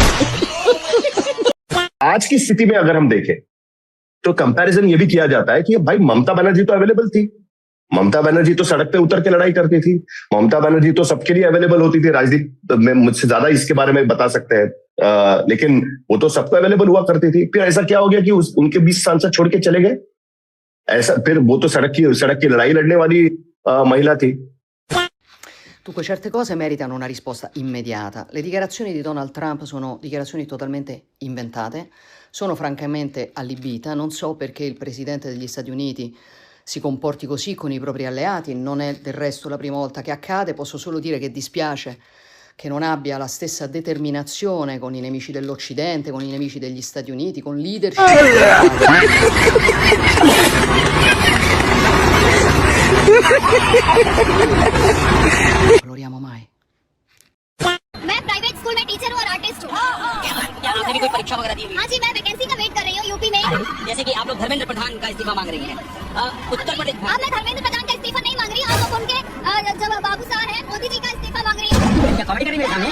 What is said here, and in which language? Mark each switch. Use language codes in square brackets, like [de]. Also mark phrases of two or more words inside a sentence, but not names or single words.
[hi] आज की स्थिति में अगर हम देखें तो कंपैरिजन ये भी किया जाता है कि भाई ममता बनर्जी तो अवेलेबल थी, ममता बनर्जी तो सड़क पे उतर के लड़ाई करती थी, ममता बनर्जी तो सबके लिए अवेलेबल होती थी। राजदीप में मुझसे ज्यादा इसके बारे में बता सकते हैं, लेकिन वो तो सबको अवेलेबल हुआ करती थी। फिर ऐसा क्या हो गया कि उनके 20 सांसद छोड़ के चले गए? ऐसा फिर वो तो सड़क की लड़ाई लड़ने वाली महिला थी। [it] Dunque, certe cose meritano una risposta immediata. Le dichiarazioni di Donald Trump sono dichiarazioni totalmente inventate, sono francamente allibita, non so perché il Presidente degli Stati Uniti si comporti così con i propri alleati, non è del resto la prima volta che accade, posso solo dire che dispiace che non abbia la stessa determinazione con i nemici dell'Occidente, con i nemici degli Stati Uniti, con leadership. Valoriamo mai. [hi] मैं [en] private school [hi] में टीचर हूँ और आर्टिस्ट हूँ। क्या आपने भी कोई परीक्षा वगैरह दी? हाँ जी, मैं वैकेंसी का वेट कर रही हूँ यूपी में। जैसे कि आप लोग धर्मेंद्र प्रधान का इस्तीफा मांग रही हैं, उत्तर प्रदेश। अब मैं धर्मेंद्र प्रधान का इस्तीफा नहीं मांग रही हूँ, आप उनके जब बाबू साहब हैं मोदी जी का इस्तीफा मांग रही हूँ। क्या कमेंट करी मेरे सामने?